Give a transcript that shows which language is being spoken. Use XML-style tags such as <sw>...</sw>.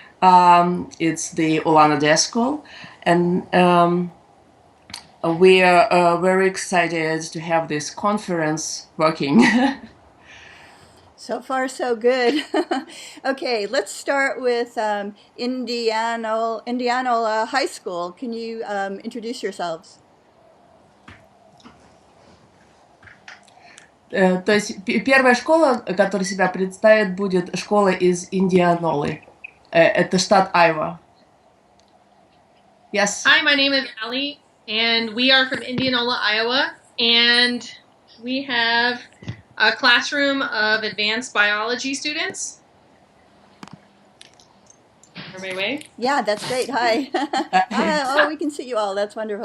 <en>It's the Ulan-Ude school, and we are very excited to have this conference working. So far, so good. Okay, let's start with Indianola High School. Can you introduce yourselves?</en> <ru>То есть первая школа, которая себя представит, будет школа из Индианолы. Это штат Айова.</ru> <en>Yes. Hi, my name is Allie, and we are from Indianola, Iowa, and we have a classroom of advanced biology students. Everybody wave? Yeah, that's great. Hi. Oh, we can see you all. That's wonderful.</en>